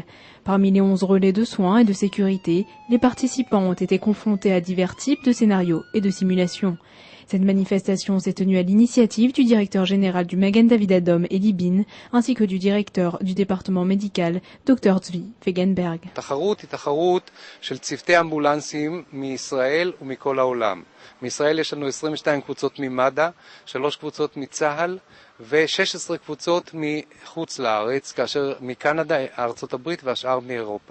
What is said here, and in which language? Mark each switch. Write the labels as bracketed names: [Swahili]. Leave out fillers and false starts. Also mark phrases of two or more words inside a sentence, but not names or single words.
[French] Parmi les 11 relais de soins et de sécurité, les participants ont été confrontés à divers types de scénarios et de simulations. Cette manifestation s'est tenue à l'initiative du directeur général du Magen David Adom, Eli Bin, ainsi que du directeur du département médical, Dr. Zvi Fegenberg. [Hebrew] התחרות היא תחרות של צוותי אמבולנסים מישראל ומכל העולם. מישראל יש לנו 22 קבוצות ממד"א, 3 קבוצות מצה"ל ו-16 קבוצות מחוץ לארץ, כאשר מקנדה, ארצות הברית והשאר מאירופה.